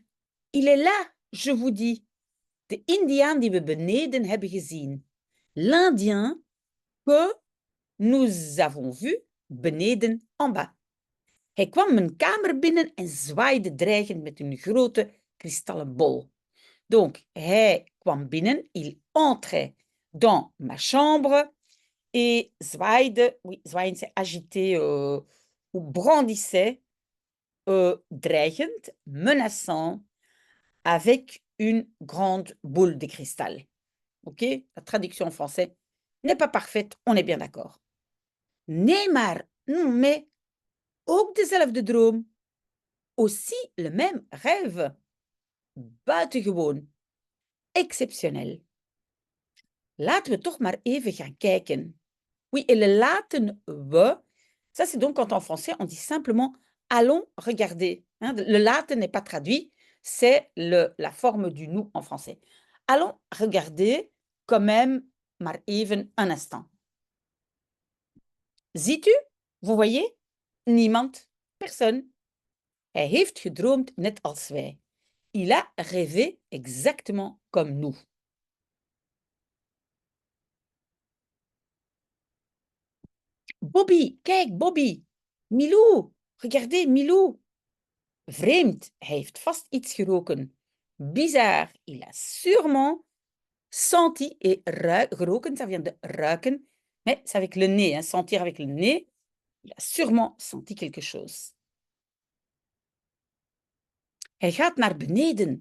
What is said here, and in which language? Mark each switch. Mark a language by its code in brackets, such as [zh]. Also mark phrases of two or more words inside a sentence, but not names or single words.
[fr] Il est là, je vous dis. [nl] De Indiaan die we beneden hebben gezien. [fr] L'Indien que nous avons vu beneden en bas. [nl] Hij kwam mijn kamer binnen en zwaaide dreigend met een grote kristallen bol. Donc, hij kwam binnen, [fr] il entrait dans ma chambre et zwaaide, oui, zwaaien c'est agité ou brandissait, dreigend, menaçant, avec une grande boule de cristal. Ok? La traduction en français n'est pas parfaite, on est bien d'accord. [nl] Nee, maar, mais ook dezelfde droom. [fr] Aussi le même rêve. [nl] Buitengewoon. [fr] Exceptionnel. [nl] Laten we toch maar even gaan kijken. [fr] Oui, et le [nl] laten we, [fr] ça c'est donc quand en français on dit simplement allons regarder. Hein, le laten n'est pas traduit, c'est la forme du nous en français. Allons regarder quand même [nl] maar even [fr] un instant. [nl] Ziet u? [fr] Vous voyez? Niemand, personne. [nl] Hij heeft gedroomd net als wij. [fr] Il a rêvé exactement comme nous. [nl] Bobby, kijk, Bobby. [fr] Milou, regardez, Milou. [nl] Vreemd, hij heeft vast iets geroken. [fr] Bizarre, il a sûrement senti et geroken, ça vient de ruiken, mais c'est avec le nez, hein, sentir avec le nez. Il a sûrement senti quelque chose. [nl] Hij gaat naar beneden.